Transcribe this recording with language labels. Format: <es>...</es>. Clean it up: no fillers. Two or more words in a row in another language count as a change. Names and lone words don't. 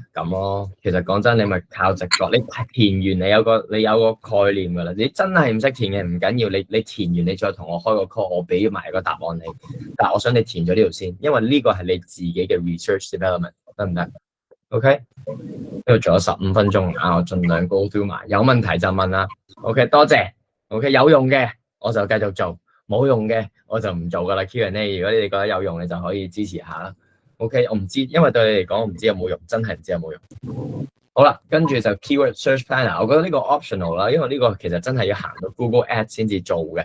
<yue>咁咯，其實講真，你咪靠直覺。你填完你有個概念噶啦。你真係唔識填嘅唔緊要，你填完你再同我開個 call，我俾埋個答案你。但係我想你填咗呢度先，因為呢個係你自己嘅</yue> <en>research development，</en> <yue>得唔得 ？OK，呢度仲有15分鐘，我盡量</yue> <en>go through</en> <yue>埋。有問題就問啦。OK， 多謝。OK， 有用嘅我就繼續做，冇用嘅我就唔做噶啦。Q&A， 如果你哋覺得有用，你就可以支持下啦。OK， 我唔知，因為對你嚟講，我唔知有冇用，真係唔知有冇用。好啦，跟住就 Keyword Search Planner，我覺得呢個 optional 啦，因為呢個其實真係要行到 Google Ads 先至做嘅。</yue>